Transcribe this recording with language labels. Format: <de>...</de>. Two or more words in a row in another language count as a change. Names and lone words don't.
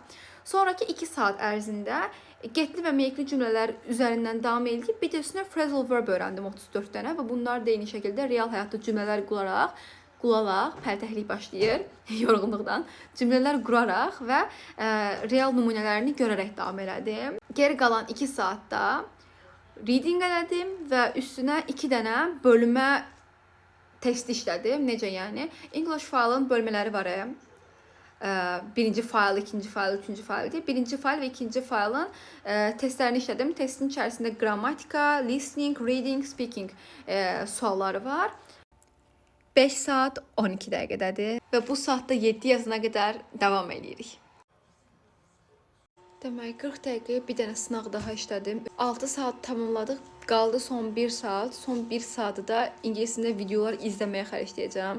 <az>Sonraki 2 saat ərzində getli və make'li cümlələr üzərindən davam edib, bir də üstünə</az> <en>phrasal verb</en> <az>öyrəndim 34 dənə və bunlar da eyni şəkildə real həyatda cümlələr quraraq, pərtəhlik başlayır yorğunluqdan, cümlələr quraraq və real nümunələrini görərək davam elədim. Geri qalan 2 saatda reading elədim və üstünə 2 dənə bölmə testi işlədim. Necə yəni? English failın bölmələri var. Birinci fail, ikinci fail, üçüncü fail diye.</az> <tr>Birinci fail ve ikinci failin testlerini işledim.</tr> <az>Testin içerisinde gramatika,</az> <en>listening, reading, speaking</en> <az>sualları var. 5 saat 12 dəqiqədədir və bu saatda 7 yazana qədər davam edirik. Demək 40 dəqiqəyə bir dənə sınaq daha işlədim. 6 saat tamamladıq. Qaldı son 1 saat. Son 1 saatı da ingiliscə videolar izləməyə xərcləyəcəm.</az>